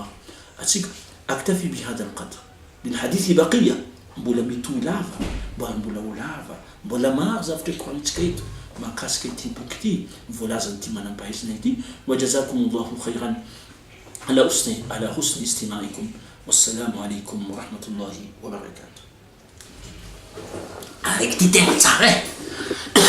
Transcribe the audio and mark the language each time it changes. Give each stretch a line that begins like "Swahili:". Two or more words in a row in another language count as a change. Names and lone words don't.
Malagasy: Atsika
Arabic: أكتفي بهذا القدر بالحديث بقية,
Malagasy: mbola mitohy lava mbola olava mbola maro zavatra koranitsika eto mahakasika ity boky ity voalaza ny ty manam-pahaizana ity.
Arabic: وجزاكم الله خيرا على حسن استماعكم. والسلام عليكم ورحمة الله وبركاته.
French: Avec tes termes, ça